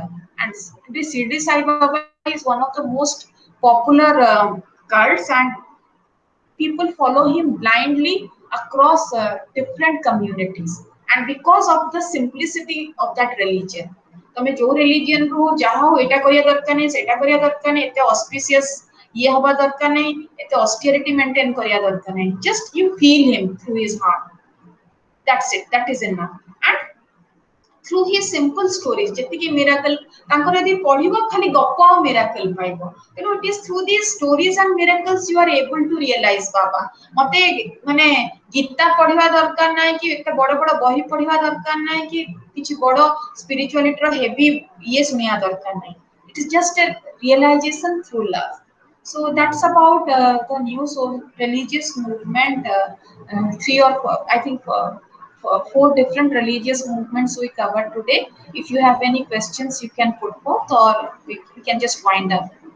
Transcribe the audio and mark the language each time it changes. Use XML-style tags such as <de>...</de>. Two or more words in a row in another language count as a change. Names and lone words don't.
<en>And today, Shirdi Sai Baba is one of the most popular cults, and people follow him blindly across different communities, and because of the simplicity of that religion.</en> <or>ତମେ ଯୋଉ ରିଲିଜିୟନ ରୁ ଯାହା ହଉ ଏଇଟା କରିବା ଦରକାର ନାହିଁ, ସେଇଟା କରିବା ଦରକାର ନାହିଁ, ଏତେ ଅସ୍ପିସିୟସ୍ ଇଏ ହବା ଦରକାର ନାହିଁ, ଏତେ</or> <en>austerity maintain</en> <or>କରିବା ଦରକାର ନାହିଁ.</or> <en>Just you feel him through his heart. That's it. That is enough. And through his simple stories,</en> <or>ଯେତିକି miracle ତାଙ୍କର ଯଦି ପଢିବ ଖାଲି ଗପ ଆଉ miracle ପାଇବ.</or> <en>It is through these stories and miracles you are able to realize Baba.</en> <or>ମତେ ମାନେ ଗୀତା ପଢିବା ଦରକାର ନାହିଁ, କି ଏତେ ବଡ ବଡ ବହି ପଢିବା ଦରକାର ନାହିଁ, କି କିଛି ବଡ spirituality ର heavy ଇଏ ଶୁଣିବା ଦରକାର ନାହିଁ.</or> <en>It is just a realization through love. So that's about the new religious movement. Three or four, I think. Four different religious movements we covered today. If you have any questions, you can put forth, or we can just wind up.</en>